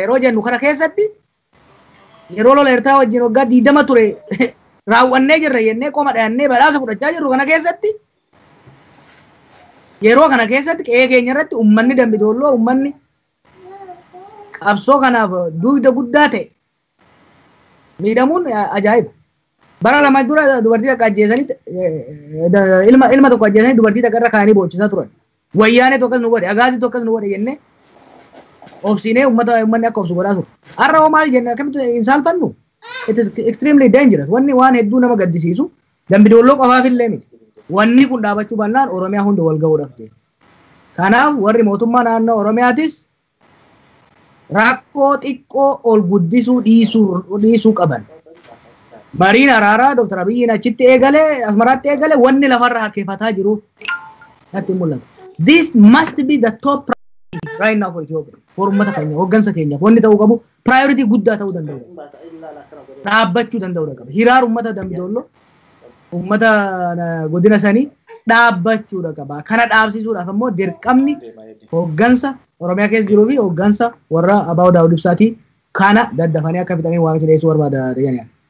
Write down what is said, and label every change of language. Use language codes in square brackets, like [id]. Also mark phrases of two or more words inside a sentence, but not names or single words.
[om] Yeroo jennu kana keessatti yeroo lola Eertiraa wajjin waggaa 20 ture raawwannee jirra jennee qoma dhayannee badhaasa fudhachaa jirru kana keessatti yeroo kana keessatti qe'ee keenya irratti uummanni Dambidolloo uummanni qabsoo kanaaf dugda guddaa ta'e miidhamuun ajaa'iba. Bara lama dura dubartii takka ajjeesanii ilma tokko ajjeesanii dubartii takka irra kaanii boochisaa turan. Wayyaanee tokkos nu godhe, agaasii tokkos nu godhe jennee obsinee uummanni akka obsu godhaa ture. Har'a hoo maal jennee akkamitti hin saalfannu? [en] It is extremely dangerous. [om] Wanni waan hedduu nama gaddisiisu Dambidolloo qofaafillee miti. Wanni kun dhaabachuu baannaan Oromiyaa hunda wal ga'uudhaaf ta'e. Kanaaf warri mootummaa naannoo Oromiyaatis rakkoo xiqqoo ol guddisuu dhiisuu qaban. Mariin araaraa Dr. Abiyyiin achitti eegalee asmaraatti eegalee wanni lafarra hakkeeffataa jiru natti mul'ata. [en] This must be the top priority right now for Ethiopia. [om] For ummata keenya hoggansa keenyaaf wanni ta'uu qabu priority guddaa ta'uu danda'u. Dhaabbachuu danda'uu qaba. Hiraar ummata Dambidolloo ummata godina sanii dhaabbachuudha qaba. Kana dhaabsisuudhaaf ammoo dirqamni hoggansa Oromiyaa keessa jiruu fi hoggansa warra Abaaw Daawud Ibsaatii kana daddafanii akka fixanii waamicha dhiyeessuu barbaada jedhanii.